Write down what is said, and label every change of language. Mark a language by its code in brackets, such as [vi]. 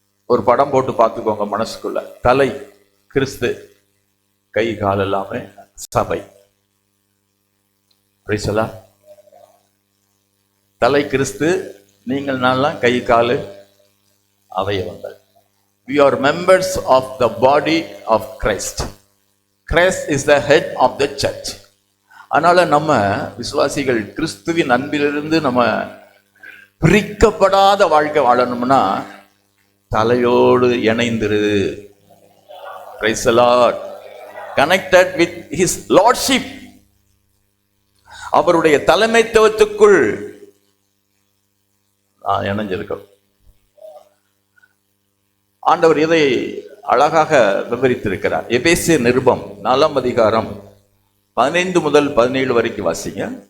[ta] ஒரு படம் போட்டு பார்த்துக்கோங்க மனசுக்குள்ள. தலை கிறிஸ்து, கை கால் எல்லாமே சபை. தலை கிறிஸ்து, நீங்கள் நான்லாம் கை காலு அவயவங்கள். [en] We are members of the body of Christ. Christ is the head of the church. [ta] அதனால நம்ம விசுவாசிகள் கிறிஸ்துவின் அன்பிலிருந்து நம்ம பிரிக்கப்படாத வாழ்க்கை வாழணும்னா தலையோடு இணைந்திரு. [en] Praise the Lord. Connected with his lordship. [ta] அவருடைய தலைமைத்துவத்துக்குள் இணைஞ்சிருக்கோம். ஆண்டவர் இதை அழகாக விவரித்திருக்கிறார். எபேசியர் நிருபம் 4ஆம் அதிகாரம் 15 முதல் 17 வரைக்கும் வாசிங்க.